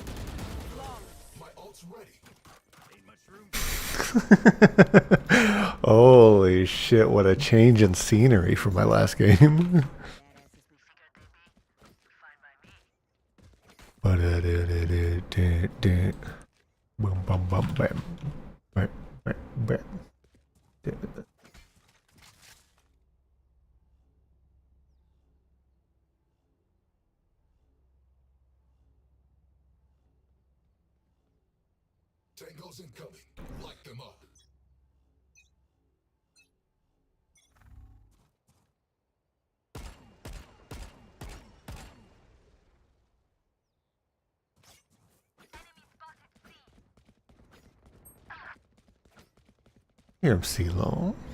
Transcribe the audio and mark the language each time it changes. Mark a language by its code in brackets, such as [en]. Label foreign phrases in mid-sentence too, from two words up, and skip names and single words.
[en] My ult's ready. Need much room. Holy shit, what a change in scenery from my last game. Boom, bum, bum, bam. Bam, bam, bam. Tangos incoming. Light them up. Hear him, CeeLo.